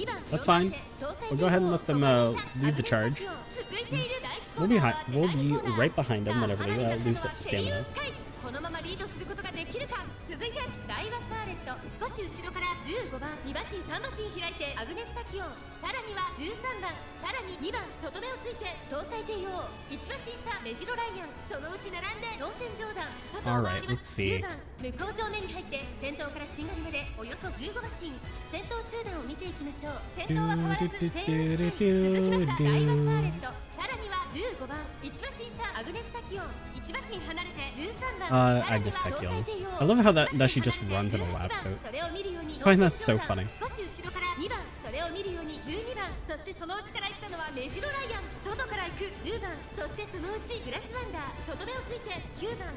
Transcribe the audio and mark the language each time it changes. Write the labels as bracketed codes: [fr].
[en] That's fine. We'll go ahead and let them lead the charge. We'll be right behind them whenever they lose stamina. [ja] このままリードすることができるか。続いてダイワスターレット、少し後ろから15番2馬身3馬身開いてアグネスタキオン、さらには13番、さらに2番外目をついて東海帝王、1馬身差メジロライアン、そのうち並んでロンテンジョーダン、外を回ります。 10番向こう上面に入って先頭からしんがりまでおよそ15馬身、先頭集団を見ていきましょう。先頭は変わらず続きましたダイワスターレット、さらには15番1馬身差アグネスタキオン、1馬身離れて13番 [en] Agnes Takion. I love how that she just runs in a lab coat. I find that so funny. [ja] それを見るように12番、そしてその内から行ったのはメジロライアン、外から行く10番、そしてそのうちグラスワンダー、外目をついて9番、